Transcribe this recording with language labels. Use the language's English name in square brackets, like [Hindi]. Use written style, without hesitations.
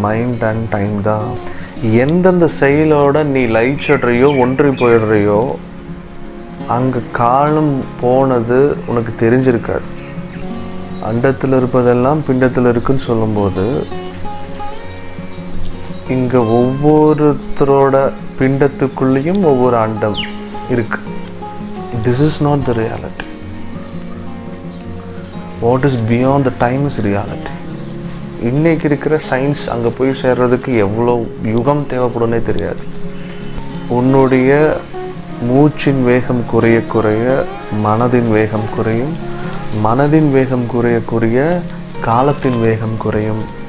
[Tamil] Mind and time தான். எந்தெந்த செயலோட நீ லயிச்சிடுறியோ ஒன்றி போயிடுறியோ அங்கே காலம் போனது உனக்கு தெரிஞ்சிருக்காது. அண்டத்தில் இருப்பதெல்லாம் பிண்டத்தில் இருக்குன்னு சொல்லும்போது இங்கே ஒவ்வொருத்தரோட பிண்டத்துக்குள்ளேயும் ஒவ்வொரு அண்டம் இருக்கு. [English] This is not the reality. What is beyond the time is reality. [Tamil] இன்னைக்கு இருக்கிற சயின்ஸ் அங்கே போய் சேர்றதுக்கு எவ்வளோ யுகம் தேவைப்படும்னே தெரியாது. உன்னுடைய மூச்சின் வேகம் குறைய குறைய மனதின் வேகம் குறையும், மனதின் வேகம் குறைய குறைய காலத்தின் வேகம் குறையும்.